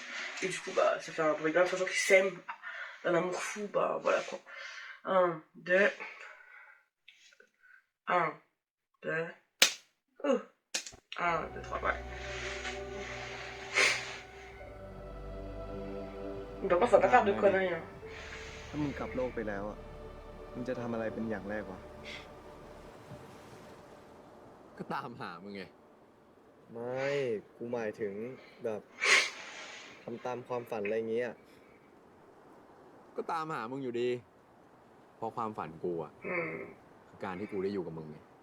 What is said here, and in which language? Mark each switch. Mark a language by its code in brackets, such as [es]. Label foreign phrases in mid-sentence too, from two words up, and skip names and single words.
[fr] Et du coup bah ça fait un bruit de gens qui s'aiment, un amour fou, bah voilà quoi. 1, 2, 1, 2, 1, 2, 3, ouais. Donc on va pas faire de conneries hein. [th] ถ้ามึงกลับโลกไปแล้วอะมึงจะทำอะไรเป็นอย่างแรกวะ ก็ตามหามึงไง ไม่ กูหมายถึงแบบทำตามความฝันอะไรเงี้ย ก็ตามหามึงอยู่ดี เพราะความฝันกูอ่ะคือการที่กูได้อยู่กับมึงไง